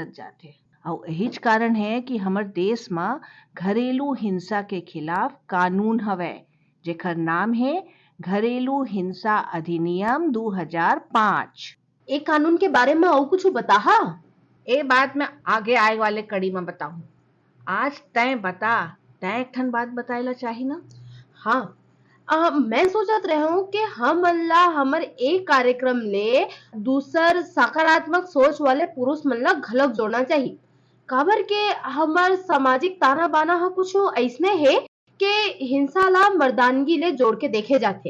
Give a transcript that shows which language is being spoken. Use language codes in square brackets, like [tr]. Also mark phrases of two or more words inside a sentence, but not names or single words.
[hne] और यही कारण है कि हमारे देश में घरेलू हिंसा के खिलाफ कानून हवे, जेकर नाम है घरेलू हिंसा अधिनियम 2005। एक कानून के बारे में और कुछ बताहा? ए बात मैं आगे आए वाले कड़ी में बताऊं। आज तय बता, तय एक ठन बात बताएला चाही ना। हाँ, मैं सोचत रहे हूँ कि हम ला हमर एक कार्यक्रम ले दूसर सकारात्मक सोच वाले पुरुष मन ला घलक जोड़ना चाहिए। काबर के हमार सामाजिक ताना बाना कुछ ऐसने है कि हिंसा ला मर्दानगी ले जोड़ के देखे जाते।